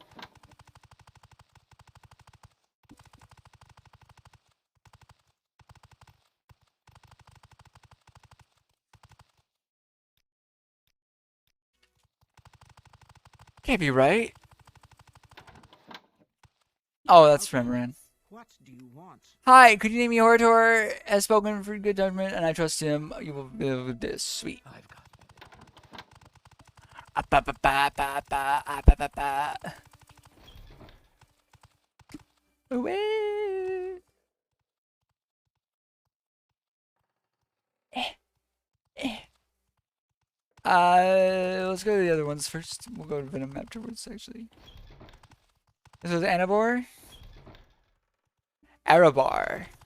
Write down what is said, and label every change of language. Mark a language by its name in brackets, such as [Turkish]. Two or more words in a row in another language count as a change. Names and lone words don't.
[English] Can't be right. Oh, that's Remoran. What do you want? Hi, could you name me Orator? Has spoken for good judgment, and I trust him. You will be able to do this. Sweet. I've got Ah, ba, ba, ba, ba, ba, ah, ba, ba, ba. Away. Eh, eh. Let's go to the other ones first. We'll go to Venom afterwards, actually. This was Anabor? Arabar.